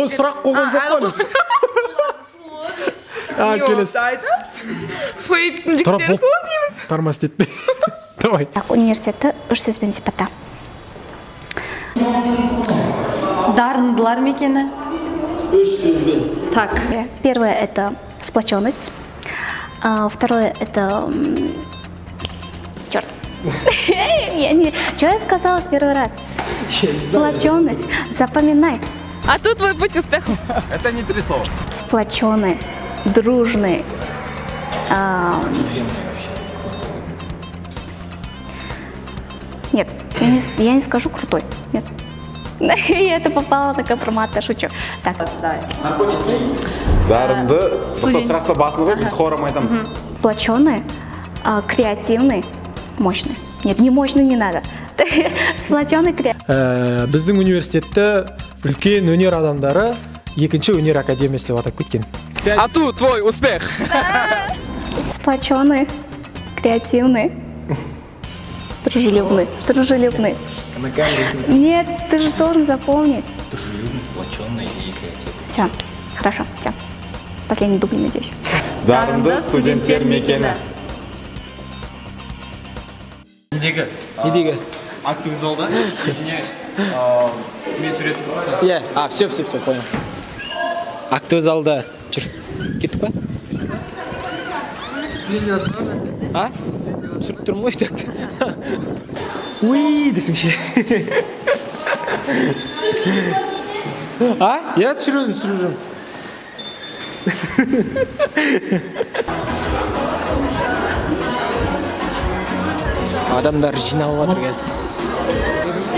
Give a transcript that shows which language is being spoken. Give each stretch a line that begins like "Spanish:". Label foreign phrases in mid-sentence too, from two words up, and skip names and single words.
Kazakh: Ол сұрақ қойған жоқ қой. Келесі. Фейптің жігіттері сұлу дейміз. Тармас етпе. Давай. Так, университетті үш сөзбен сипатта. Дарындылар мекені? Үш сөзбен.
Russian: Так. Первое – это сплоченность. Второе – это... Черт. Что я сказала в первый раз? Сплоченность. Запоминай. А тут твой путь к успеху. Это не 3 слова. Сплоченный, дружный. Нет, я не скажу крутой. Нет. Я это попала на компромат, я шучу. Так.
Kazakh: Дарынды, тоқтау сұрақты басында біз хором айтамыз.
Russian: Сплоченный, креативный, мощный. Нет, не мощный не надо. Сплоченный, креативный.
Kazakh: Біздің университетті үлкен өнер адамдары екінші өнер академиясы деп атап кеткен.
Russian: А тут твой успех. Сплоченный, креативный, дружелюбный. Дружелюбный. Нет, ты же должен запомнить. Дружелюбный, сплоченный и креативный. Все, хорошо, все. Последний дубль, надеюсь.
Kazakh: Дарынды студенттер мекені. недегі
Russian: Актовый залда, извиняюсь.
Kazakh: Мен сурет тұрмаса.
Russian: иә все понял. актовый залда
Kazakh: жүр кеттік па түсіріп тұрмын ғой так уи десің ше иә түсіріп жүрмін адамдар жиналып жатыр қазір.